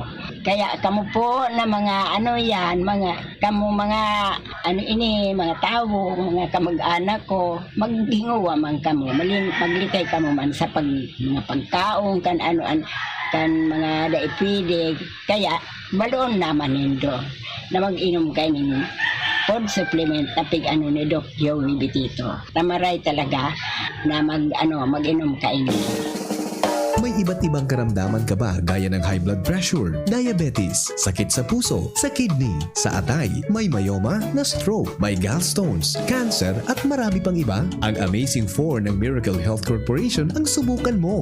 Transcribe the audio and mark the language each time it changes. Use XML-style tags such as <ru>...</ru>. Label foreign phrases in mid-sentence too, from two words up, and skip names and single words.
<bik>Kaya kamo po na mga mga tao, mga kamag-anak ko, maghinguwa man kamo, maglikay kamo man sa mga pagkaon, kan mga daipidig. Kaya baloon naman nindo na mag-inom kayo ninyo food supplement na ni Doc Joey Bitito. Tamaray talaga na mag-inom kayo.</bik> <tl>May iba't ibang karamdaman ka ba gaya ng</tl> <en>high blood pressure,</en> <tl>diabetes, sakit sa puso, sa kidney, sa atay, may myoma, na stroke, may gallstones, cancer at marami pang iba? Ang Amazing 4 ng Miracle Health Corporation ang subukan mo.</tl>